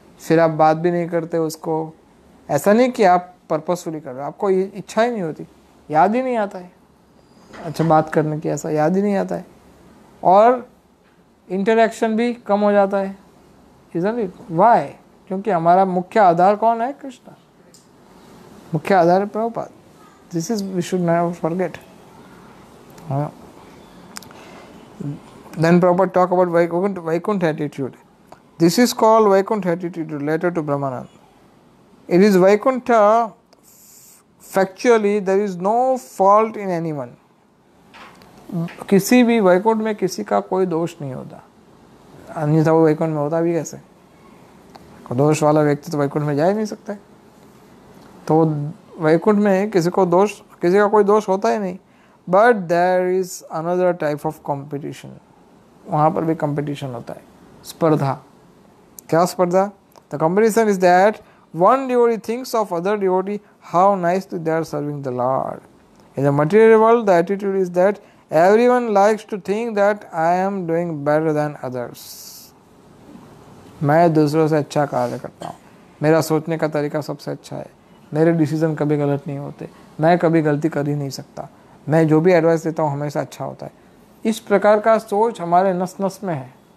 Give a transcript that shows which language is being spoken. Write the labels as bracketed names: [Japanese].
[Hindi] फिर आप बात भी नहीं करते उसको। ऐसा नहीं कि आप पर्पसफुली कर रहे हो, आपको इच्छा ही नहीं होती, याद ही नहीं आता है अच्छा बात करने की, ऐसा याद ही नहीं आता है, और इंटरेक्शन भी कम हो जाता है। [English] Isn't it? Why? [Hindi] क्योंकि हमारा मुख्य आधार कौन है? कृष्ण। मुख्य आधार है Prabhupada. [English] This is, we should never forget. Then Prabhupada talk about Vaikuntha attitude. This is called Vaikuntha attitude related to Brahmanand. It is Vaikuntha, factually there is no fault in anyone. [Hindi] किसी भी वैकुंठ में किसी का कोई दोष नहीं होता, अन्यथा वो वैकुंठ में होता भी कैसे? दोष वाला व्यक्ति तो वैकुंठ में जा ही नहीं सकता है। तो वैकुंठ में किसी का कोई दोष होता ही नहीं। [English] but there is another type of competition, [Hindi] वहाँ पर भी कंपटीशन होता है, स्पर्धा। क्या स्पर्धा? [English] The competition is that one devotee thinks of other devotee how nicely they are serving the Lord. In the material world, the attitude is that everyone likes to think that I am doing better than others. [Hindi] मैं दूसरों से अच्छा कार्य करता हूँ, मेरा सोचने का तरीका सबसे अच्छा है, मेरे डिसीजन कभी गलत नहीं होते, मैं कभी गलती कर ही नहीं सकता, मैं जो भी एडवाइस देता हूँ हमेशा अच्छा होता है। इस प्रकार का सोच हमारे नस नस में है।